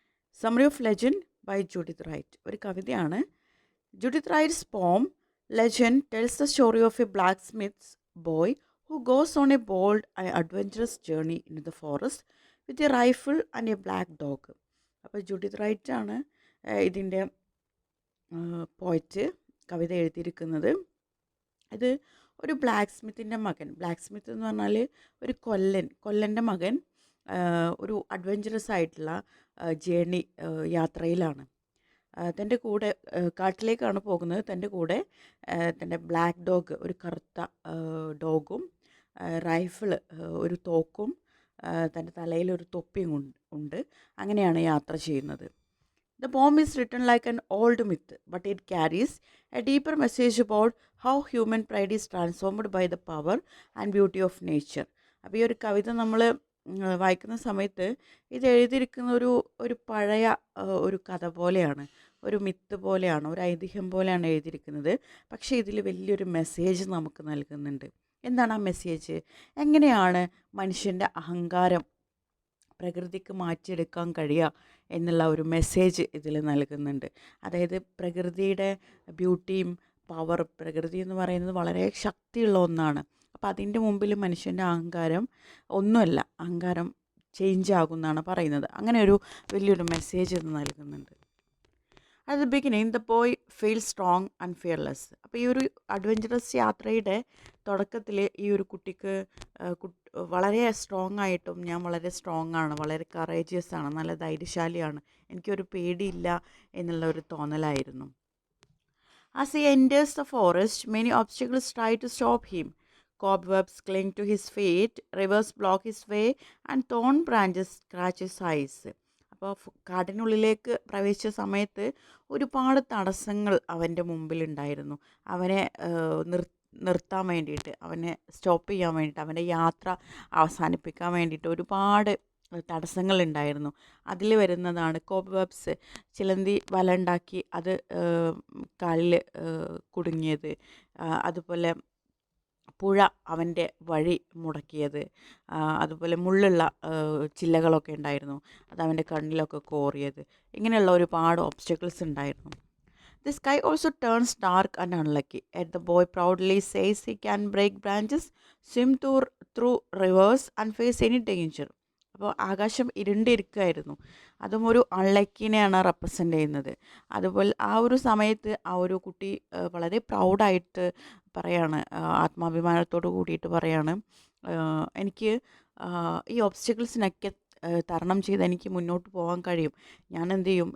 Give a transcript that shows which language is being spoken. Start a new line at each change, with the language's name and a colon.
English: Summary of Legend by Judith Wright.
Malayalam: ഒരു കവിതയാണ്.
English: Judith Wright's poem Legend tells the story of a blacksmith's boy who goes on a bold and adventurous journey into the forest with a rifle and a black dog.
Malayalam: അപ്പോൾ ജുഡിത്ത് right ആണ് ഇതിൻ്റെ poet കവിത എഴുതിയിരിക്കുന്നത്. ഇത് ഒരു black Smith എന്ന് പറഞ്ഞാൽ ഒരു കൊല്ലൻ്റെ മകൻ ഒരു അഡ്വഞ്ചറസ് ആയിട്ടുള്ള ജേർണി യാത്രയിലാണ്. തൻ്റെ കൂടെ കാട്ടിലേക്കാണ് പോകുന്നത്. തൻ്റെ കൂടെ തൻ്റെ ബ്ലാക്ക് ഡോഗ്, ഒരു കറുത്ത ഡോഗും, റൈഫിള്, ഒരു തോക്കും, തൻ്റെ തലയിൽ ഒരു തൊപ്പിയും ഉണ്ട്. അങ്ങനെയാണ് യാത്ര ചെയ്യുന്നത്.
English: The poem is written like an old myth, but it carries a deeper message about how human pride is transformed by the power and beauty of nature.
Malayalam: അപ്പോൾ ഈ ഒരു കവിത നമ്മൾ വായിക്കുന്ന സമയത്ത് ഇത് എഴുതിയിരിക്കുന്ന ഒരു പഴയ ഒരു കഥ പോലെയാണ്, ഒരു മിത്ത് പോലെയാണ്, ഒരു ഐതിഹ്യം പോലെയാണ് എഴുതിയിരിക്കുന്നത്. പക്ഷേ ഇതിൽ വലിയൊരു മെസ്സേജ് നമുക്ക് നൽകുന്നുണ്ട്. എന്താണ് ആ മെസ്സേജ്? എങ്ങനെയാണ് മനുഷ്യൻ്റെ അഹങ്കാരം പ്രകൃതിക്ക് മാറ്റിയെടുക്കാൻ കഴിയുക എന്നുള്ള ഒരു മെസ്സേജ് ഇതിൽ നൽകുന്നുണ്ട്. അതായത് പ്രകൃതിയുടെ ബ്യൂട്ടിയും പവർ, പ്രകൃതി എന്ന് പറയുന്നത് വളരെ ശക്തിയുള്ള ഒന്നാണ്. അപ്പോൾ അതിൻ്റെ മുമ്പിൽ മനുഷ്യൻ്റെ അഹങ്കാരം ഒന്നുമല്ല, അഹങ്കാരം ചേഞ്ച് ആകുമെന്നാണ് പറയുന്നത്. അങ്ങനെ ഒരു വലിയൊരു മെസ്സേജ് ഇത് നൽകുന്നുണ്ട്.
English: At the beginning the boy feel strong and fearless.
Malayalam: അപ്പോൾ ഈ ഒരു അഡ്വഞ്ചറസ് യാത്രയുടെ തുടക്കത്തിൽ ഈ ഒരു കുട്ടിക്ക് വളരെ സ്ട്രോങ് ആയിട്ടും, ഞാൻ വളരെ സ്ട്രോങ് ആണ്, വളരെ കറേജിയസ് ആണ്, നല്ല ധൈര്യശാലിയാണ്, എനിക്കൊരു പേടിയില്ല എന്നുള്ള ഒരു തോന്നലായിരുന്നു.
English: As he enters the forest, many obstacles try to stop him. Cobwebs cling to his feet, rivers block his way, and thorn branches scratch his eyes.
Malayalam: അപ്പോൾ കാടിനുള്ളിലേക്ക് പ്രവേശിച്ച സമയത്ത് ഒരുപാട് തടസ്സങ്ങൾ അവൻ്റെ മുമ്പിലുണ്ടായിരുന്നു. അവനെ നിർത്താൻ വേണ്ടിയിട്ട്, അവനെ സ്റ്റോപ്പ് ചെയ്യാൻ വേണ്ടിയിട്ട്, അവൻ്റെ യാത്ര അവസാനിപ്പിക്കാൻ വേണ്ടിയിട്ട് ഒരുപാട് തടസ്സങ്ങളുണ്ടായിരുന്നു. അതിൽ വരുന്നതാണ് കോബ്വെബ്സ്, ചിലന്തി വല ഉണ്ടാക്കി അത് കാലിൽ കുടുങ്ങിയത്, അതുപോലെ പുഴ അവൻ്റെ വഴി മുടക്കിയത്, അതുപോലെ മുള്ളുള്ള ചില്ലകളൊക്കെ ഉണ്ടായിരുന്നു, അത് അവൻ്റെ കണ്ണിലൊക്കെ കോറിയത്. ഇങ്ങനെയുള്ള ഒരുപാട് ഒബ്സ്റ്റക്കിൾസ് ഉണ്ടായിരുന്നു.
English: The sky also turns dark and unlucky. Yet the boy proudly says he can break branches, swim through rivers and face any danger.
Malayalam: അപ്പോൾ ആകാശം ഇരുണ്ടിരിക്കുകയായിരുന്നു. അതും ഒരു അൺലക്കിനെയാണ് റെപ്രസെൻ്റ് ചെയ്യുന്നത്. അതുപോലെ ആ ഒരു സമയത്ത് ആ ഒരു കുട്ടി വളരെ പ്രൗഡായിട്ട് പറയാണ്, ആത്മാഭിമാനത്തോട് കൂടിയിട്ട് പറയാണ്, എനിക്ക് ഈ ഒബ്സ്റ്റക്കിൾസിനൊക്കെ തരണം ചെയ്ത് എനിക്ക് മുന്നോട്ട് പോകാൻ കഴിയും. ഞാൻ എന്ത് ചെയ്യും?